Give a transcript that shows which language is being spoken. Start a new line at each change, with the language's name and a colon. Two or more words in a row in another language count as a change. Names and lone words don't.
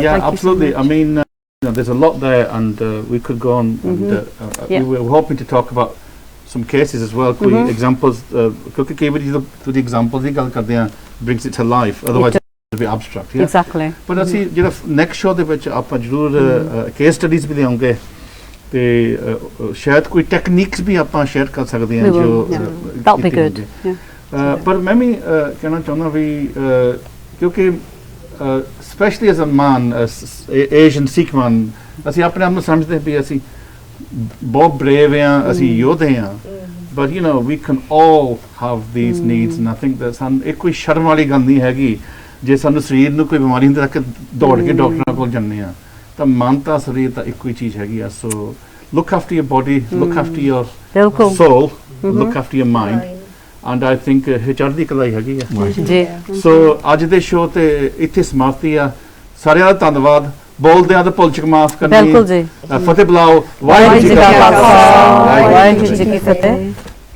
English: Yeah, absolutely. I mean, you know, there's a lot there, and we could go on. And, we were hoping to talk about some cases as well. Examples. Because to the examples brings it to life. Otherwise, it'll be abstract. Yeah? Exactly. But I see, you know, next show
Punjabi: ਦੇ ਵਿੱਚ ਆਪਾਂ ਜ਼ਰੂਰ
English: case studies
Punjabi: ਵੀ ਲਿਆਉਂਗੇ ਤੇ ਸ਼ਾਇਦ ਕੋਈ ਟੈਕਨੀਕਸ ਵੀ ਆਪਾਂ ਸ਼ੇਅਰ ਕਰ ਸਕਦੇ ਹਾਂ ਜੋ
English: that'll be good.
Punjabi: ਪਰ ਮੈਂ ਵੀ ਕਹਿਣਾ ਚਾਹੁੰਦਾ ਵੀ ਕਿਉਂਕਿ
English: especially as a man, Asian Sikh man,
Punjabi: ਅਸੀਂ ਆਪਣੇ ਆਪ ਨੂੰ ਸਮਝਦੇ ਵੀ ਅਸੀਂ ਬਹੁਤ brave ਹਾਂ, ਅਸੀਂ ਯੋਧੇ ਹਾਂ,
English: but you know we can all have these needs, and I think that
Punjabi: ਸਾਨੂੰ ਇਹ ਕੋਈ ਸ਼ਰਮ ਵਾਲੀ ਗੱਲ ਨਹੀਂ ਹੈਗੀ ਜੇ ਸਾਨੂੰ ਸਰੀਰ ਨੂੰ ਕੋਈ ਬਿਮਾਰੀ ਹੁੰਦੀ ਤਾਂ ਦੌੜ ਕੇ ਡਾਕਟਰਾਂ ਕੋਲ ਜਾਂਦੇ ਆ, ਤਾਂ ਮਨ ਤਾਂ ਸਰੀਰ ਤਾਂ ਇੱਕੋ ਹੀ ਚੀਜ਼ ਹੈਗੀ ਆ.
English: ਸੋ look after your body, look after your soul, look after your mind, and I think
Punjabi: ਇਹ ਚੜ੍ਹਦੀ ਕਲਾ ਹੀ ਹੈਗੀ ਆ ਜੀ. ਸੋ ਅੱਜ ਦੇ ਸ਼ੋਅ ਤੇ ਇੱਥੇ ਸਮਾਪਤੀ ਆ. ਸਾਰਿਆਂ ਦਾ ਧੰਨਵਾਦ. ਬੋਲਦਿਆਂ ਤਾਂ ਭੁੱਲ ਚੁੱਕ ਮਾਫ ਕਰਨੀ. ਬਿਲਕੁਲ ਜੀ. ਫਤਿਹ ਬੁਲਾਓ. ਵਾਹਿਗੁਰੂ ਜੀ ਕਾ ਖਾਲਸਾ, ਵਾਹਿਗੁਰੂ ਜੀ ਕੀ ਫਤਿਹ.